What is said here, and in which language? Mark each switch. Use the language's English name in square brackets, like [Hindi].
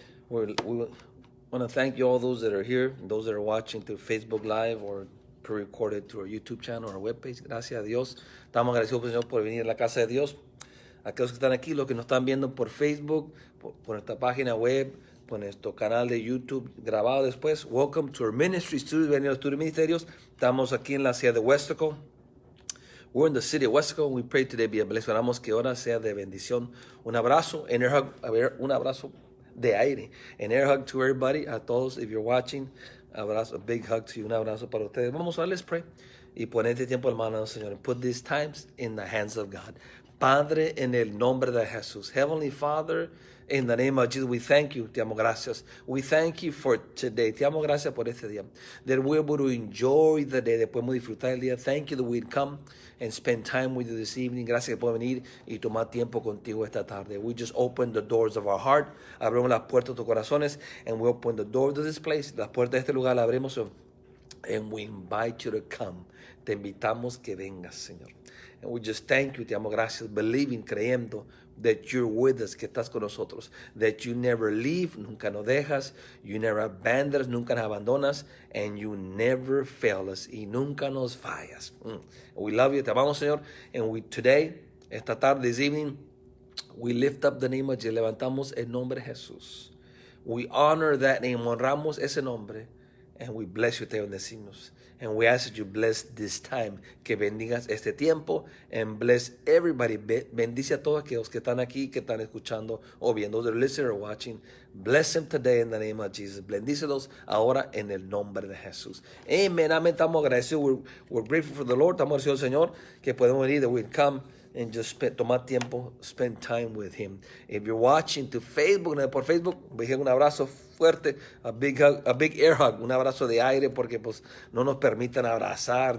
[English] We want to thank you all those that are here, those that are watching through Facebook Live or pre-recorded through our YouTube channel or our webpage. [Spanish] Gracias a Dios. Estamos agradecidos, Señor, por venir a la casa de Dios. Aquellos que están aquí, los que nos están viendo por Facebook, por nuestra página web, por nuestro canal de YouTube grabado después. [English] Welcome to our ministry studio, [Spanish] bienvenidos a Estudio Ministerios. Estamos aquí en la ciudad de Westaco. [English] We're in the city of Westaco. We pray today be a blessing. [Spanish] Oramos que ahora sea de bendición. Un abrazo, [English] an air hug, [Spanish] un abrazo de aire. [English] An air hug to everybody, [Spanish] a todos, [English] if you're watching. [Spanish] Abrazo, [English] a big hug to you, [Spanish] un abrazo para ustedes. Vamos a [English] let's pray. [Spanish] Y pon este tiempo en manos del Señor. [English] And put these times in the hands of God. [Spanish] Padre, en el nombre de Jesús. [English] Heavenly Father, in the name of Jesus, we thank you. [Spanish] Te amo, gracias. [English] We thank you for today. [Spanish] Te amo, gracias por este día. [English] That we're able to enjoy the day. [Spanish] That podemos disfrutar el día. [English] Thank you that we'd come and spend time with you this evening. [Spanish] Gracias que podemos venir y tomar tiempo contigo esta tarde. [English] We just open the doors of our heart. [Spanish] Abrimos las puertas de tus corazones. [English] And we open the doors of this place. [Spanish] Las puertas de este lugar las abrimos. [English] And we invite you to come. [Spanish] Te invitamos que vengas, Señor. [English] And we just thank you, [Spanish] te amo, gracias, [English] believing, [Spanish] creyendo [English] that you're with us, [Spanish] que estás con nosotros, [English] that you never leave, [Spanish] nunca nos dejas, [English] you never abandon us, [Spanish] nunca nos abandonas, [English] and you never fail us, [Spanish] y nunca nos fallas. [English] We love you, [Spanish] te amamos, Señor, [English] and we today, [Spanish] esta tarde, [English] this evening, we lift up the name of Jesus, [Spanish] levantamos el nombre de Jesús. [English] We honor that name, [Spanish] honramos ese nombre, [English] and we bless you, [Spanish] te bendecimos. [English] And we ask that you bless this time, [Spanish] que bendigas este tiempo, [English] and bless everybody. [Spanish] Bendice a todos aquellos que están aquí, que están escuchando o viendo, [English] they're listening or watching. Bless them today in the name of Jesus. [Spanish] Bendícelos ahora en el nombre de Jesús. Amen. Amén. Estamos agradecidos. [English] We're grateful for the Lord. [Spanish] Estamos agradecidos al Señor que podemos venir, [English] that we'd come and just [Spanish] tomar tiempo, [English] spend time with Him. If you're watching to Facebook, [Spanish] por Facebook, un abrazo fuerte, [English] a big hug, a big air hug, [Spanish] un abrazo de aire, porque pues no nos permiten abrazar.